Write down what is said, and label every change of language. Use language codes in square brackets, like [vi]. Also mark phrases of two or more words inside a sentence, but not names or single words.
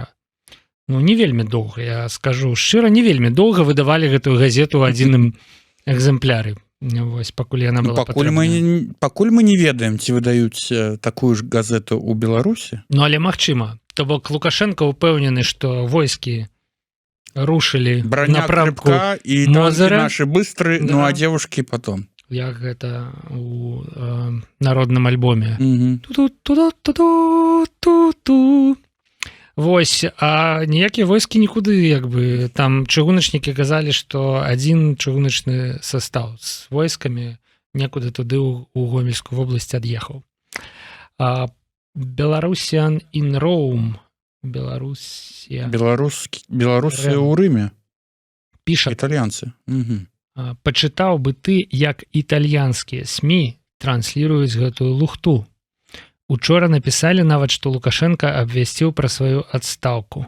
[be] Ну, не вельмі доўга, я скажу шчыра, не вельмі доўга выдавалі гэтую газету ў адзіным экземпляры. Вось, пакуль яна была патрэбная. Пакуль мы не ведаем, ці выдаюць такую ж газету ў Беларусі. Ну, але магчыма. То бок Лукашенко ўпэўнены, што войскі рушили напрамку Мозера. [ru] И танки наши быстрые, да. Ну а девушки потом. [be] Як гэта у народным альбоме. Ту-ту-ту-ту-ту-ту. Вось, а ніякія войскі нікуды, як бы, там чыгуначнікі казалі, што адзін чыгуначны состав з войскамі некуды туды у Гомельскую вобласць ад'ехаў. [en] Belarusian in Rome. [be] Беларусы ў Рыме. Піша. Італьянцы. Пачытаў бы ты, як італьянскія СМІ трансліруюць гэтую лухту. Учора напісалі нават, што Лукашенко абвясціў пра сваю адстаўку.